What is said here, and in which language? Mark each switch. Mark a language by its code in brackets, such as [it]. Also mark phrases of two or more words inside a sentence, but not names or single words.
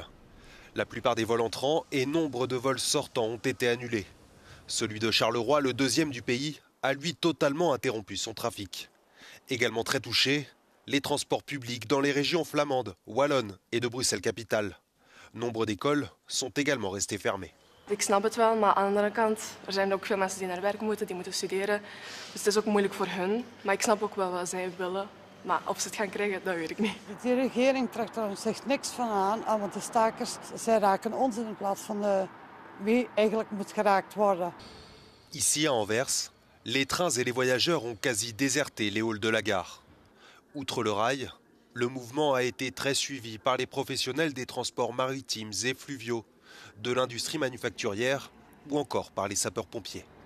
[fr] La plupart des vols entrants et nombre de vols sortants ont été annulés. Celui de Charleroi, le deuxième du pays, a lui totalement interrompu son trafic. Également très touché, les transports publics dans les régions flamandes, wallonnes et de Bruxelles-Capitale. Nombre d'écoles sont également restées fermées. [nl] Ik snap het wel, maar aan de andere kant, zijn ook veel mensen die naar werk moeten, die moeten studeren. Dus het is ook moeilijk voor hun. Maar ik snap ook wel wat zij willen. Maar of ze het gaan krijgen, dat weet ik niet. De regering trekt er zich niks van aan, want de stakers, zij raken ons in plaats van wie eigenlijk moet geraakt worden. [fr] Ici à Anvers, les trains et les voyageurs ont quasi déserté les halls de la gare. Outre le rail, le mouvement a été très suivi par les professionnels des transports maritimes et fluviaux, de l'industrie manufacturière ou encore par les sapeurs-pompiers.